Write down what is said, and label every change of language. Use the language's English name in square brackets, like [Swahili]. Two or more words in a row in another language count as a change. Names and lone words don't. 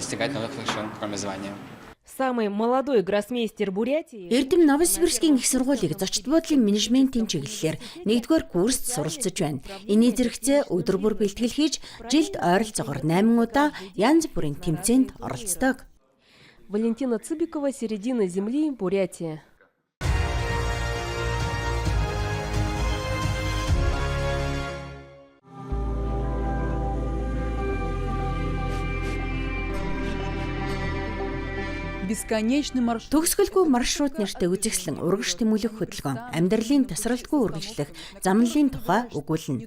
[Mongolian] Эрдэм Новосибирскийн их сургуулийг зочд буудлын менежментийн чиглэлээр 1-р курст суралцж байна. Эний зэрэгцээ өдөр бүр бэлтгэл хийж, жилд ойролцоогоор 8 удаа янз бүрийн тэмцээнд оролцдог. [Russian] Валентина Цыбикова, середина земли, Бурятия. [Mongolian] Төгсгөлгүй маршрут нэртэй үзэгслэн урагш тэмүүлэх хөдөлгөөн амьдралын тасралтгүй үргэлжлэх замналын тухай өгүүлнэ.